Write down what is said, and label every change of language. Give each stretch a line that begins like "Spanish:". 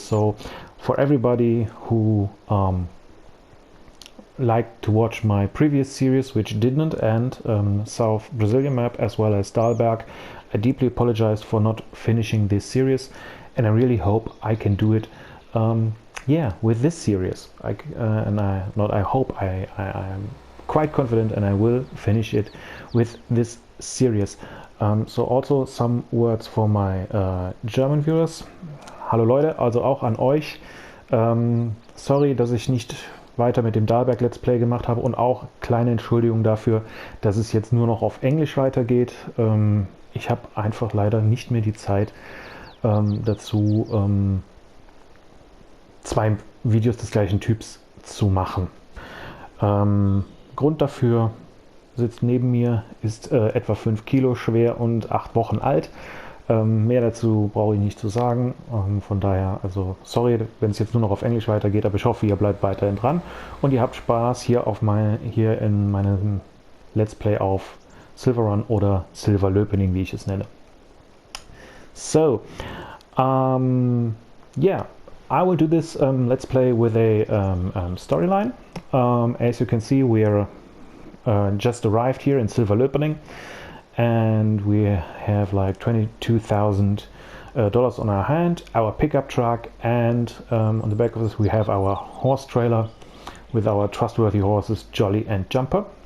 English: So for everybody who liked to watch my previous series, which didn't, and South Brazilian map as well as Dahlberg, I deeply apologize for not finishing this series, and I really hope I can do it yeah, with this series. I'm quite confident, and I will finish it with this series. So also some words for my German viewers.
German: Hallo Leute, also auch an euch. Sorry, dass ich nicht weiter mit dem Dahlberg Let's Play gemacht habe, und auch kleine Entschuldigung dafür, dass es jetzt nur noch auf Englisch weitergeht. Ich habe einfach leider nicht mehr die Zeit dazu, 2 Videos des gleichen Typs zu machen. Grund dafür: sitzt neben mir, ist etwa 5 Kilo schwer und 8 Wochen alt. Mehr dazu brauche ich nicht zu sagen. Von daher, also sorry, wenn es jetzt nur noch auf Englisch weitergeht, aber ich hoffe, ihr bleibt weiterhin dran und ihr habt Spaß hier in meinem Let's Play auf Silverrun oder Silverlöpning, wie ich es nenne.
English: So, yeah, I will do this Let's Play with a storyline. As you can see, we are just arrived here in Silverlöpning, and we have like $22,000 on our hand, our pickup truck, and on the back of this we have our horse trailer with our trustworthy horses Jolly and Jumper.